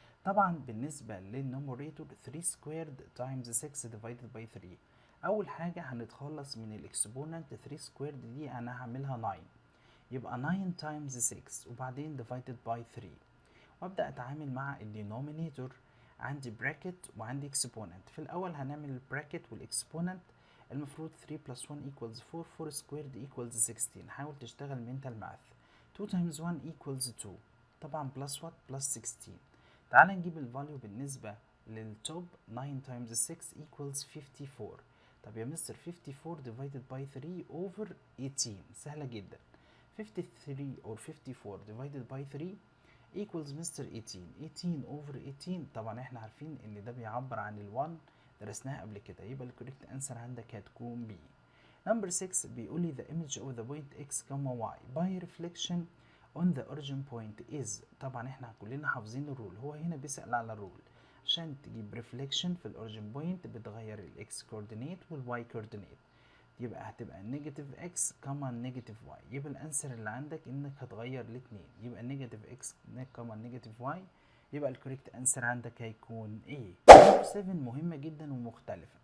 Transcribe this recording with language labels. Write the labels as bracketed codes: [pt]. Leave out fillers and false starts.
[ar] طبعا بالنسبة للنوميريتور 3 squared times 6 divided by 3، اول حاجة هنتخلص من الاكسبوننت 3 squared دي انا هعملها 9، يبقى 9 times 6 وبعدين divided by 3، وابدأ اتعامل مع الدينومينيتور. عندي bracket وعندي exponent، في الاول هنعمل البراكت والاكسبوننت. المفروض [en] 3 plus 1 equals 4، 4 squared equals 16. [ar] حاول تشتغل mental math. [en] 2 times 1 equals 2، [ar] طبعا [en] plus what plus 16. [ar] تعال نجيب الفاليو بالنسبة للتوب. [en] 9 times 6 equals 54. [ar] طب يا مستر 54 [en] divided by 3 over 18، [ar] سهلة جدا. [en] 53 or 54 divided by 3 equals مستر 18. [ar] 18 over 18، طبعا احنا عارفين ان ده بيعبر عن ال1، درسناها قبل كده، يبقى الكوريكت انسر عندك هتكون B. نمبر 6 بيقول لي [en] the image of the point x, y by reflection on the origin point is، [ar] طبعا احنا كلنا حافظين الرول، هو هنا بيسأل على الرول. عشان تجيب reflection في الاوريجين بوينت بتغير الاكس كوردينيت والواي كوردينيت. يبقى هتبقى نيجاتيف اكس كاما نيجاتيف واي. يبقى الانسر اللي عندك انك هتغير الاتنين، يبقى نيجاتيف اكس كاما نيجاتيف واي. يبقى الكوريكت انسر عندك هيكون ايه؟ نمبر 7 مهمة جدا ومختلفة.